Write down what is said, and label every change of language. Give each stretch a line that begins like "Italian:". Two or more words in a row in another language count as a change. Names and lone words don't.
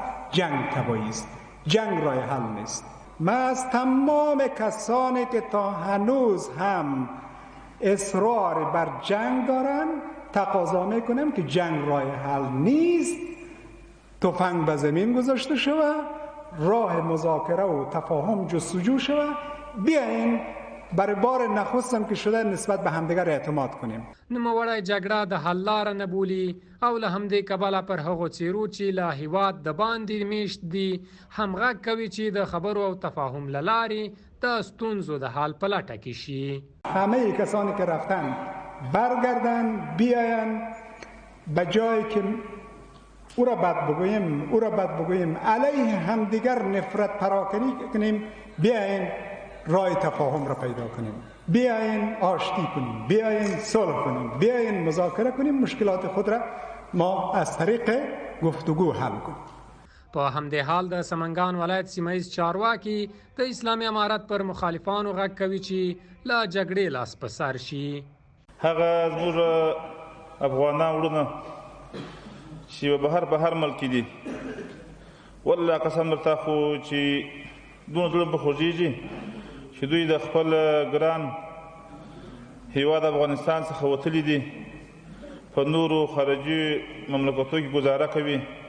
Persian: جنگ تباهی است، جنگ راه حل نیست. من از تمام کسانی که تا هنوز هم اصرار بر جنگ دارن تقاضا میکنم که جنگ راه حل نیست، تفنگ به زمین گذاشته شود، راه مذاکره و تفاهم جستجو شود، بیاین برای بار نخستم که شده نسبت به همدیگر اعتماد کنیم.
Pashto: نوموړی جګړه د حل لاره نه بولي او له همدې کبله پر هغو څیرو چې له هیواد د باندې میشت دي همغږ کوي چې د خبرو او تفاهم له لارې د ستونزو د حل په لټه کې شي.
Persian: همه کسانی که رفتن برگردن، بیاین به جایی که او را بد بگوییم، علیه همدیگر نفرت پراکنی کنیم، بیاین راه تفاهم را پیدا کنیم، بیاین آشتی کنیم، بیاین صلح کنیم، بیاین مذاکره کنیم، مشکلات خود را ما از طریق گفتگو حل کنیم.
Pashto: په همدې حال د سمنګان ولایت سیمهیز چارواکي د اسلامي امارت پر مخالفانو غږ کوي چې له جګړې لاس په سر شي. هغه زموږ افغانان وروڼه چې بهر ملک دي، والله قسم درته خو چې دونه زړه به خوږېږي چې دوی د خپل ګران هیواد افغانستان څخه وتلي دي، په نورو خارجي مملکتو کې ګزاره کوي